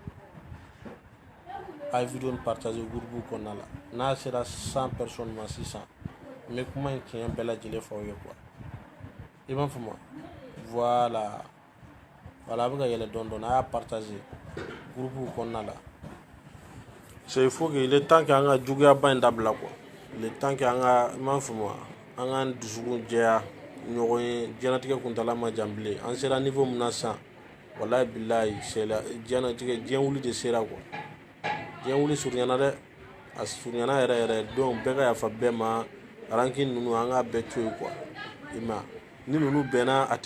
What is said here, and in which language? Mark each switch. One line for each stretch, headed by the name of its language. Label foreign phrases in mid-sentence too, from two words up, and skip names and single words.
Bambara: a ye vidéo nin
French: partager groupe
Bambara: kɔnɔna la n'a sera 100 personnes ma sisan n bɛ kuma in tiɲɛ bɛɛ lajɛlen fɔ aw ye quoi i b'a faamu voilà a bɛ ka yɛlɛ dɔɔni a y'a
French: partager groupe
Bambara: kɔnɔna la
French: c'est il faut que il est temps que
Bambara: an ka juguyaba in dabila
French: quoi il est temps que
Bambara: an ka i m'a faamu an k'an dusukun jɛya ɲɔgɔn ye diɲɛlatigɛ kuntala ma jan bilen an sera niveau min na sisan
Arabic: والله بالله
Bambara: diɲɛ wuli de sera quoi diɲɛ wuli surunyana dɛ a surunyana yɛrɛ donc bɛɛ ka yafa bɛɛ ma rankin ninnu an k'a bɛɛ to yen quoi i ma ni ninnu bɛnna a